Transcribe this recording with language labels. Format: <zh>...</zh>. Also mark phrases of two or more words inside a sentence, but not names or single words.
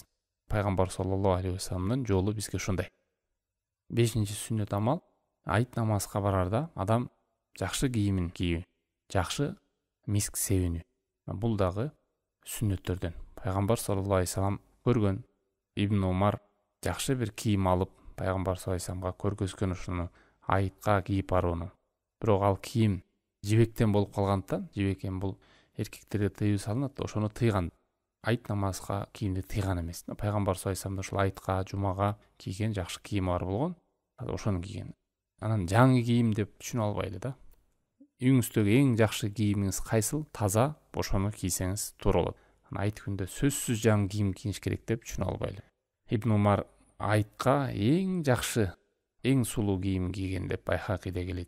<ky>Пайгамбар</ky> <ar>صلى الله عليه وسلم</ar> <ky>жолу бизге ушундай. 5-чи сүннөт амал: айт намазга барарда адам жакшы кийимин кийүү, жакшы миск себинүү. Бул дагы сүннөттөрдөн. Пайгамбар</ky> <ar>صلى الله عليه وسلم</ar> <ky>көргөн. Ибн Умар жакшы бир кийим алып, Пайгамбар</ky> <ar>صلى الله عليه وسلم</ar> <ky>көргөзгөн ушуну айтка кийип барууну. Бирок ал кийим жибектен болуп калгандыктан, жибекем бул эркектерге тыюу салынат, ошону тыйган. Айт намазга кийимди тыйган эмес. Пайгамбар</ky> <ar>صلى الله عليه وسلم</ar> <ky>ушул айтка, жумага кийген жакшы кийими бар болгон. Ошону кийген. Анан жаңы кийим деп түшүнө албайлы да. Үйүңүздөгү эң жакшы кийимиңиз кайсыл? Таза, ошону кийсеңиз туура болот. Айт күндө сөзсүз жаңы кийим кийиш керек деп түшүнө албайлы. Ибн Умар айтка эң жакшы, эң сулуу кийим кийген деп Байхакиде келет.</ky>